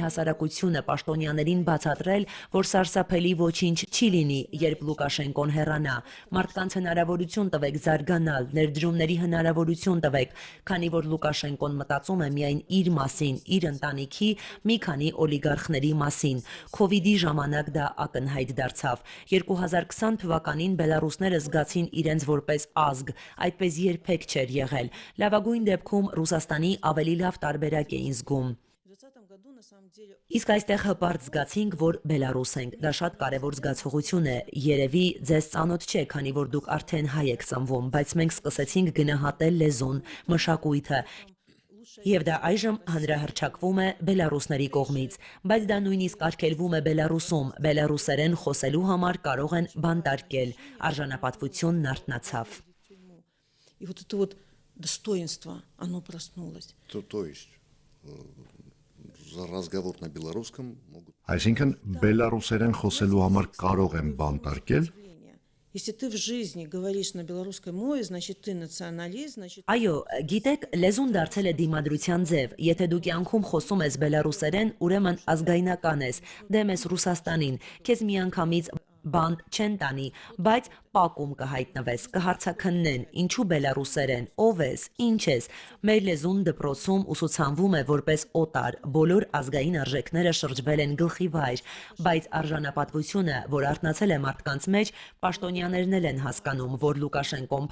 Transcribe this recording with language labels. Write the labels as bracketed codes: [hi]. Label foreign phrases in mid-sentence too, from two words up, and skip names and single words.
[hy] հասարակությունը, պաշտոնյաներին բացատրել, որ սարսափելի ոչինչ չի լինի, երբ Լուկաշենկոն հեռանա։ Մարդկանց հնարավորություն տվեք զարգանալ, ներդրումների հնարավորություն տվեք, քանի որ Լուկաշենկոն մտածում է միայն իր մասին, իր ընտանիքի, մի քանի օլիգարխների մասին։ Քովիդի ժամանակ դա ակնհայտ դարձավ։ 2020 թվականին բելարուսները զգացին իրենց որպես ազգ, այդպես երբեք չէր եղել։ Լավագույն դեպքում Ռուսաստանի ավելի լավ տարբերակ էին զգում։ [ru] В 2020 году на самом деле [hy] Իսկ այստեղ հպարտ զգացինք, որ Բելարուս ենք։ Դա շատ կարևոր զգացողություն է։ Երևի ձեզ ծանոթ չէ, քանի որ դուք արդեն հայ եք ծնվում, բայց մենք սկսեցինք գնահատել լեզուն, մշակույթը։ Եվ դա այժմ հանրահռչակվում է բելարուսների կողմից, բայց դա նույնիսկ արգելվում է Բելարուսում։ Բելարուսերեն խոսելու համար կարող են բանտարկել։ Արժանապատվությունն արթնացավ։ [ru] и вот это вот достоинство, оно проснулось. То есть за разговор на белорусском могут. [hy] Այսինքն բելարուսերեն խոսելու համար կարող են բանտարկել։ [ru] Если ты в жизни говоришь на белорусской мове, значит ты националист, значит [hy] Այո, գիտեք, լեզուն դարձել է դիմադրության ձև։ Եթե դու կյանքում խոսում ես բելարուսերեն, ուրեմն ազգայնական ես, դեմ ես Ռուսաստանին, քեզ միանգամից բանտ չեն տանի, բայց պակում կհայտնվես, կհարցաքննեն, ինչու բելարուսերեն, ով ես, ինչ ես։ Մեր լեզուն դպրոցում ուսուցանվում է որպես օտար, բոլոր ազգային արժեքները շրջվել են գլխի վայր, բայց արժանապատվությունը, որ արթնացել է մարդկանց մեջ, պաշտոնյաներն էլ են հասկանում, որ Լուկաշենկոն